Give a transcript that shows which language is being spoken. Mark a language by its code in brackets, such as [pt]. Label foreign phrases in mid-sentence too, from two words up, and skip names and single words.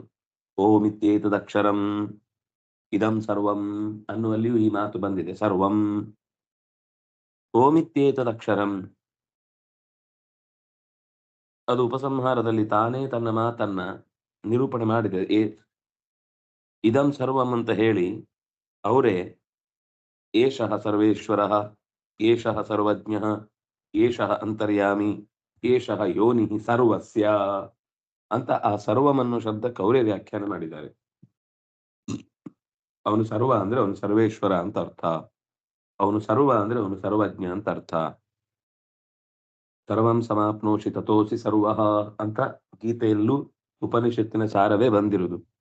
[sa] ಓಂ ಇತ್ಯೇತದಕ್ಷರಂ ಇದಂ ಸರ್ವಂ [kn] ಅನ್ನುವಲ್ಲಿಯೂ ಈ ಮಾತು ಬಂದಿದೆ. [sa] ಸರ್ವಂ ಓಂ ಇತ್ಯೇತದಕ್ಷರಂ. [kn] ಅದು ಉಪಸಂಹಾರದಲ್ಲಿ ತಾನೇ ತನ್ನ ಮಾತನ್ನ ನಿರೂಪಣೆ ಮಾಡಿದೆ. [sa] ಇದಂ ಸರ್ವಂ [kn] ಅಂತ ಹೇಳಿ ಅವರೇ [sa] ಏಷಃ ಸರ್ವೇಶ್ವರಃ, ಏಷಃ ಸರ್ವಜ್ಞಃ, ಏಷಃ ಅಂತರ್ಯಾಮಿ, ಏಷಃ ಯೋನಿಃ ಸರ್ವಸ್ಯ [kn] ಅಂತ ಆ ಸರ್ವಮನ್ನು ಶಬ್ದಕ್ಕೆ ಅವರೇ ವ್ಯಾಖ್ಯಾನ ಮಾಡಿದ್ದಾರೆ. ಅವನು ಸರ್ವ ಅಂದ್ರೆ ಅವನು ಸರ್ವೇಶ್ವರ ಅಂತ ಅರ್ಥ. ಅವನು ಸರ್ವ ಅಂದ್ರೆ ಅವನು ಸರ್ವಜ್ಞ ಅಂತ ಅರ್ಥ. [sa] ಸರ್ವಂ ಸಮಾಪ್ನೋಷಿ ತತೋಸಿ ಸರ್ವಃ [kn] ಅಂತ ಗೀತೆಯಲ್ಲೂ ಉಪನಿಷತ್ತಿನ ಸಾರವೇ ಬಂದಿರುವುದು.